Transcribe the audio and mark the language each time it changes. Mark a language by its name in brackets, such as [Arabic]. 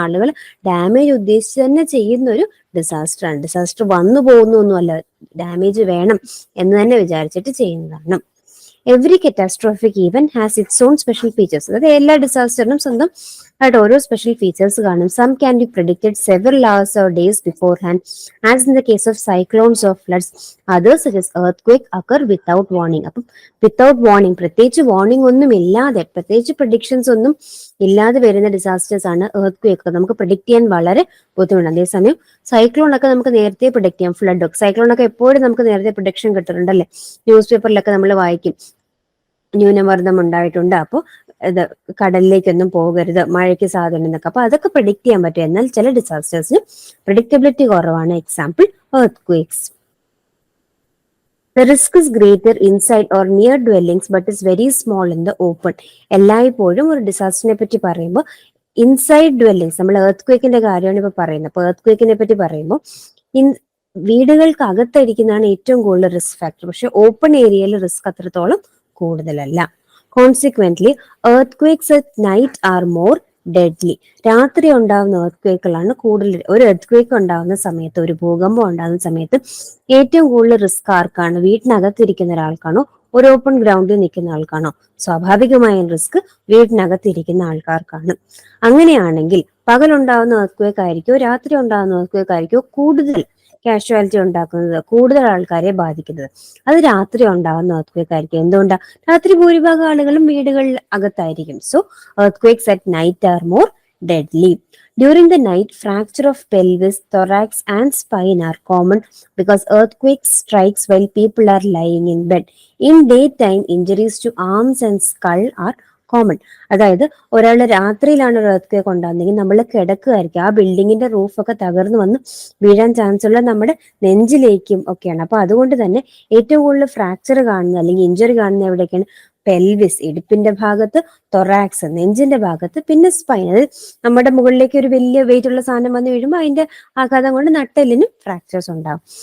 [Malayalam] ആളുകൾ ഡാമേജ് ഉദ്ദേശിച്ച് തന്നെ ചെയ്യുന്ന ഒരു ഡിസാസ്റ്റർ ആണ്. ഡിസാസ്റ്റർ വന്നു പോകുന്നൊന്നുമല്ല, ഡാമേജ് വേണം എന്ന് തന്നെ വിചാരിച്ചിട്ട് ചെയ്യുന്നതാണ്. [English] Every catastrophic event has its own special features. [Malayalam] അതായത് എല്ലാ ഡിസാസ്റ്ററിനും സ്വന്തം ആയിട്ട് ഓരോ സ്പെഷ്യൽ ഫീച്ചേഴ്സ് കാണും. Some can be predicted several [English] hours or days beforehand, as in the case of cyclones or floods. Others, such as earthquake, occur without warning. [Malayalam] അപ്പം without warning, പ്രത്യേകിച്ച് warning ഒന്നും ഇല്ലാതെ, പ്രത്യേകിച്ച് പ്രഡിക്ഷൻസ് ഒന്നും ഇല്ലാതെ വരുന്ന ഡിസാസ്റ്റേഴ്സ് ആണ് earthquake. നമുക്ക് പ്രഡിക്ട് ചെയ്യാൻ വളരെ ബുദ്ധിമുട്ടാണ്. അതേസമയം സൈക്ലോൺ ഒക്കെ നമുക്ക് നേരത്തെ പ്രഡിക്ട് ചെയ്യാം. ഫ്ലഡ് ഒക്കെ, സൈക്ലോൺ ഒക്കെ എപ്പോഴും നമുക്ക് നേരത്തെ പ്രഡിക്ഷൻ കിട്ടുന്നുണ്ടല്ലേ, ന്യൂസ് പേപ്പറിലൊക്കെ നമ്മൾ വായിക്കും ന്യൂനമർദ്ദം ഉണ്ടായിട്ടുണ്ട്, അപ്പോൾ ഇത് കടലിലേക്കൊന്നും പോകരുത്, മഴയ്ക്ക് സാധ്യത എന്നൊക്കെ. അപ്പൊ അതൊക്കെ പ്രഡിക്ട് ചെയ്യാൻ പറ്റും. എന്നാൽ ചില ഡിസാസ്റ്റേഴ്സിന് പ്രഡിക്റ്റബിലിറ്റി കുറവാണ്. [English] Example earthquakes. The risk is greater inside or near dwellings but is very small in the open. [Malayalam] എല്ലായ്പ്പോഴും ഒരു ഡിസാസ്റ്ററിനെ പറ്റി പറയുമ്പോൾ ഇൻസൈഡ് ഡ്വെല്ലിങ്സ്, നമ്മൾ earthquakeന്റെ കാര്യമാണ് ഇപ്പൊ പറയുന്നത്. അപ്പൊ earthquakeനെ പറ്റി പറയുമ്പോൾ വീടുകൾക്ക് അകത്തായിരിക്കുന്നതാണ് ഏറ്റവും കൂടുതൽ റിസ്ക് ഫാക്ടർ. പക്ഷെ ഓപ്പൺ ഏരിയയിൽ റിസ്ക് അത്രത്തോളം കൂടുതലല്ല. [English] Consequently earthquakes at night are more deadly. [Malayalam] രാത്രി ഉണ്ടാകുന്ന earthquakeകളാണ് കൂടുതൽ. ഒരു earthquake ഉണ്ടാകുന്ന സമയത്ത്, ഒരു ഭൂകമ്പം ഉണ്ടാകുന്ന സമയത്ത് ഏറ്റവും കൂടുതൽ റിസ്ക് ആർക്കാണ്? വീട്ടിനകത്തിരിക്കുന്ന ഒരാൾക്കാണോ, ഒരു ഓപ്പൺ ഗ്രൗണ്ടിൽ നിൽക്കുന്ന ആൾക്കാണോ? സ്വാഭാവികമായും റിസ്ക് വീട്ടിനകത്തിരിക്കുന്ന ആൾക്കാർക്കാണ്. അങ്ങനെയാണെങ്കിൽ പകലുണ്ടാകുന്ന earthquake ആയിരിക്കോ രാത്രി ഉണ്ടാകുന്ന earthquake ആയിരിക്കോ കൂടുതൽ കാഷ്വാലിറ്റി ഉണ്ടാക്കുന്നത്, കൂടുതൽ ആൾക്കാരെ ബാധിക്കുന്നത്? അത് രാത്രി ഉണ്ടാകുന്ന earthquake ആയിരിക്കും. എന്തുകൊണ്ടാണ്? രാത്രി ഭൂരിഭാഗം ആളുകളും വീടുകളിൽ അകത്തായിരിക്കും. [English] So earthquakes at night are more deadly. During the night, fracture of pelvis, thorax and spine are common because earthquake strikes while people are lying in bed. In daytime, injuries to arms and skull are common. [Malayalam] അതായത് ഒരാൾ രാത്രിയിലാണ് ഒരു earthquake ഉണ്ടാകുന്നതെങ്കിൽ നമ്മൾ കിടക്കുകയായിരിക്കും, ആ ബിൽഡിങ്ങിന്റെ റൂഫൊക്കെ തകർന്നു വന്ന് വീഴാൻ ചാൻസ് ഉള്ള നമ്മുടെ നെഞ്ചിലേക്കും ഒക്കെയാണ്. അപ്പൊ അതുകൊണ്ട് തന്നെ ഏറ്റവും കൂടുതൽ ഫ്രാക്ചർ കാണുന്നത് അല്ലെങ്കിൽ ഇഞ്ചുറി കാണുന്നത് എവിടെയൊക്കെയാണ്? പെൽവിസ്, ഇടുപ്പിന്റെ ഭാഗത്ത്, തൊറാക്സ്, നെഞ്ചിന്റെ ഭാഗത്ത്, പിന്നെ സ്പൈൻ, അതായത് നമ്മുടെ മുകളിലേക്ക് ഒരു വലിയ വെയിറ്റ് ഉള്ള സാധനം വന്ന് വീഴുമ്പോൾ അതിന്റെ ആഘാതം കൊണ്ട് നട്ടെല്ലിനും ഫ്രാക്ചേഴ്സ് ഉണ്ടാവും.